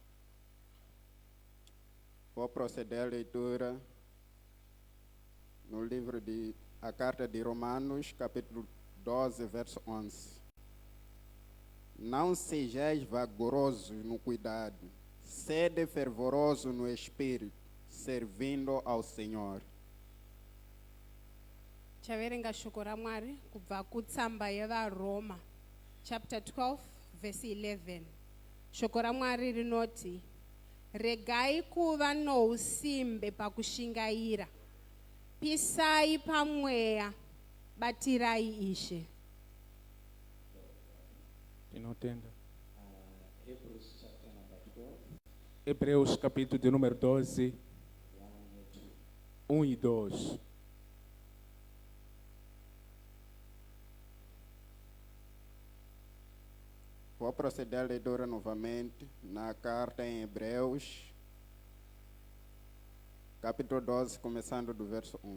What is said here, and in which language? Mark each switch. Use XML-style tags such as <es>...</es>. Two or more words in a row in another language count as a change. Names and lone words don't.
<pt>Vou proceder à leitura no livro de a carta de Romanos, capítulo 12, verso 11. Não sejais vagarosos no cuidado, sede fervoroso no espírito, servindo ao Senhor.</pt> <sn>Chaverenga shoko ra Mwari kubva kutsamba yevaRoma</sn> <en>chapter 12 verse 11.</en> <sn>Shoko ra Mwari rinoti, regai kuva nousimbe pakushingaira, pisai pamweya, batirai Ishe. Inotenda.</sn> <pt>Hebreus capítulo de número 12, 1 e 2. Vou proceder à leitura novamente na carta em Hebreus, capítulo 12, começando do verso 1.</pt>